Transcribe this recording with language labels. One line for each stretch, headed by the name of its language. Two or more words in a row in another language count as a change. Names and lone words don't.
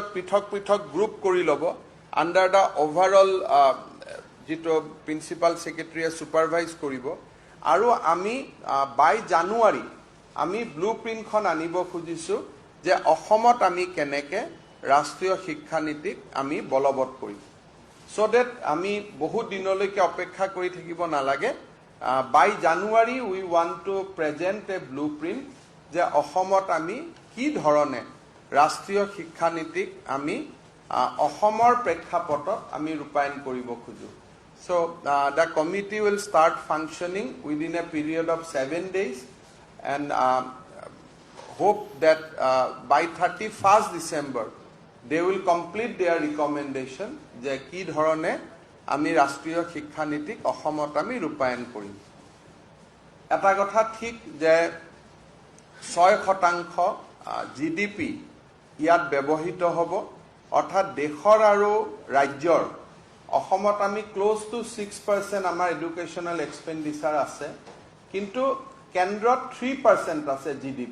Assamese: পৃথক গ্ৰুপ কৰি ল'ব
English: under the overall
Assamese: যিটো
English: principal secretary
Assamese: সুপাৰভাইজ কৰিব আৰু আমি
English: by January
Assamese: আমি ব্লুপ্ৰিণ্টখন আনিব খুজিছো যে অসমত আমি কেনেকৈ ৰাষ্ট্ৰীয় শিক্ষা নীতিক আমি বলবৎ কৰিম
English: so that
Assamese: আমি বহুত দিনলৈকে অপেক্ষা কৰি থাকিব নালাগে
English: by January we want to present a blueprint
Assamese: যে অসমত আমি কি ধৰণে ৰাষ্ট্ৰীয় শিক্ষা নীতিক আমি অসমৰ প্ৰেক্ষাপটত আমি ৰূপায়ণ কৰিব খুজো
English: so the committee will start functioning within a period of 7 days and hope that by 31st December they will complete their recommendation
Assamese: যে কি ধৰণে আমি ৰাষ্ট্ৰীয় শিক্ষা নীতিক অসমত আমি ৰূপায়ণ কৰিম এটা কথা ঠিক যে 6% GDP ইয়াত ব্যৱহৃত হ'ব অৰ্থাৎ দেশৰ আৰু ৰাজ্যৰ অসমত আমি
English: close to
Assamese: 6% আমাৰ
English: educational expenditure
Assamese: আছে কিন্তু কেন্দ্ৰত 3% আছে GDP